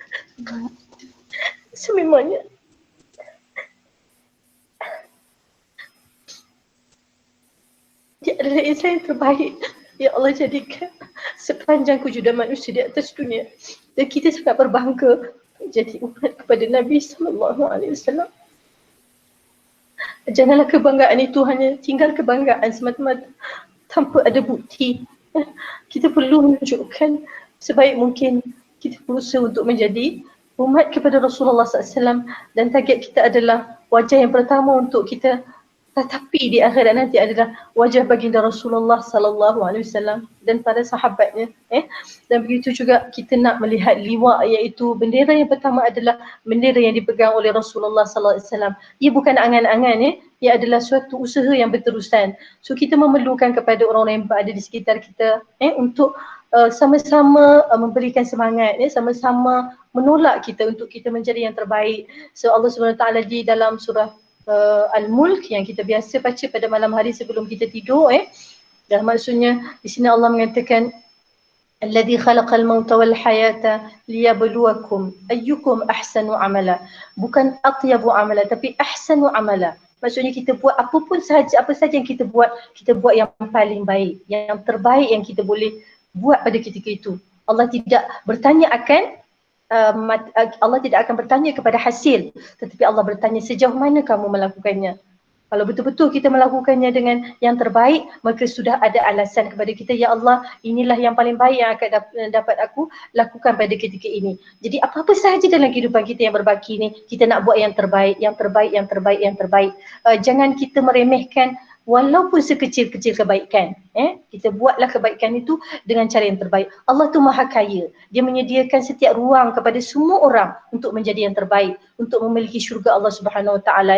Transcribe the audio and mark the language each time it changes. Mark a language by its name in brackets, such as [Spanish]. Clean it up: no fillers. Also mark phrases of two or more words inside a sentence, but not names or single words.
[Malay] Sememangnya dia adalah insan yang terbaik yang Allah jadikan sepanjang kewujudan manusia di atas dunia, dan kita sangat berbangga jadi umat kepada Nabi [Arabic] صلى الله عليه وسلم. [Malay] Janganlah kebanggaan itu hanya tinggal kebanggaan semata-mata tanpa ada bukti. Kita perlu menunjukkan sebaik mungkin kita berusaha untuk menjadi umat kepada Rasulullah SAW, dan target kita adalah wajah yang pertama untuk kita tetapi di akhirat nanti adalah wajah baginda Rasulullah [Arabic] صلى الله عليه وسلم [Malay] dan para sahabatnya. Dan begitu juga kita nak melihat liwa, iaitu bendera yang pertama adalah bendera yang dipegang oleh Rasulullah [Arabic] صلى الله عليه وسلم. [Malay] Ia bukan angan-angan, ia adalah suatu usaha yang berterusan. So kita memerlukan kepada orang-orang yang berada di sekitar kita untuk sama-sama memberikan semangat, sama-sama menolak kita untuk kita menjadi yang terbaik. So Allah [Arabic] سبحانه وتعالى [Malay] di dalam surah Al-Mulk yang kita biasa baca pada malam hari sebelum kita tidur, dan maksudnya di sini Allah mengatakan [Arabic] الذي خلق الموت والحياة ليبلوكم أيكم أحسن عملا, [Malay] bukan [Arabic] أطيب عملا [Malay] tapi [Arabic] أحسن عملا. [Malay] Maksudnya kita buat apa saja yang kita buat yang paling baik, yang terbaik yang kita boleh buat pada ketika itu. Allah tidak bertanya bertanya kepada hasil, tetapi Allah bertanya sejauh mana kamu melakukannya. Kalau betul-betul kita melakukannya dengan yang terbaik, maka sudah ada alasan kepada kita, ya Allah, inilah yang paling baik yang akan dapat aku lakukan pada ketika ini. Jadi apa-apa sahaja dalam kehidupan kita yang berbaki ni, kita nak buat yang terbaik, yang terbaik, yang terbaik, yang terbaik. Jangan kita meremehkan walaupun sekecil-kecil kebaikan. Kita buatlah kebaikan itu dengan cara yang terbaik. Allah tu maha kaya. Dia menyediakan setiap ruang kepada semua orang untuk menjadi yang terbaik, untuk memiliki syurga Allah [Arabic] سبحانه وتعالى.